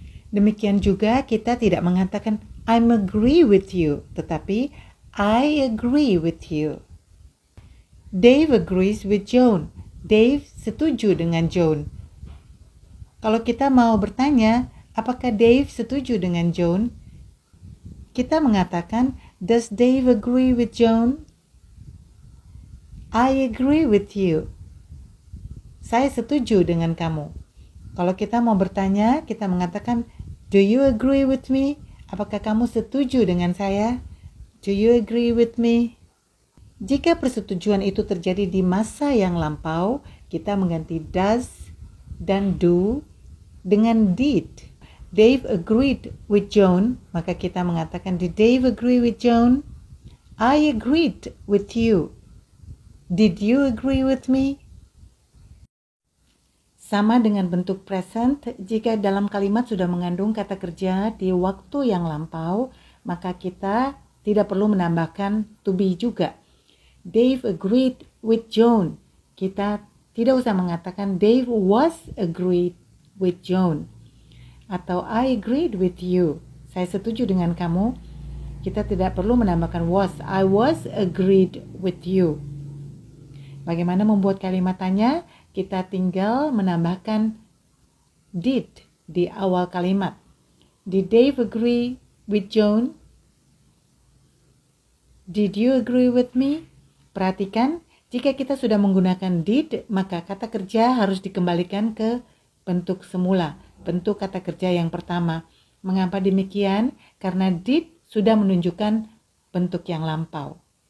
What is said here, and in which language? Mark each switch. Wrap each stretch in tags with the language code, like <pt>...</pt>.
<id>Demikian juga kita tidak mengatakan</id> <en>I'm agree with you,</en> <id>tetapi</id> <en>I agree with you. Dave agrees with John.</en> <id>Dave setuju dengan John. Kalau kita mau bertanya, apakah Dave setuju dengan John? Kita mengatakan,</id> <en>does Dave agree with John? I agree with you.</en> <id>Saya setuju dengan kamu. Kalau kita mau bertanya, kita mengatakan,</id> <en>do you agree with me?</en> <id>Apakah kamu setuju dengan saya?</id> <en>Do you agree with me?</en> <id>Jika persetujuan itu terjadi di masa yang lampau, kita mengganti does dan do dengan did.</id> <en>Dave agreed with John,</en> <id>maka kita mengatakan,</id> <en>did Dave agree with John? I agreed with you. Did you agree with me?</en> <id>Sama dengan bentuk present, jika dalam kalimat sudah mengandung kata kerja di waktu yang lampau, maka kita tidak perlu menambahkan to be juga.</id> <en>Dave agreed with John.</en> <id>Kita tidak usah mengatakan</id> <en>Dave was agreed with John. Atau I agreed with you.</en> <id>Saya setuju dengan kamu. Kita tidak perlu menambahkan was.</id> <en>I was agreed with you.</en> <id>Bagaimana membuat kalimat tanya? Kita tinggal menambahkan did di awal kalimat.</id> <en>Did Dave agree with John? Did you agree with me?</en> <id>Perhatikan, jika kita sudah menggunakan did, maka kata kerja harus dikembalikan ke bentuk semula, bentuk kata kerja yang pertama. Mengapa demikian? Karena did sudah menunjukkan bentuk yang lampau.</id>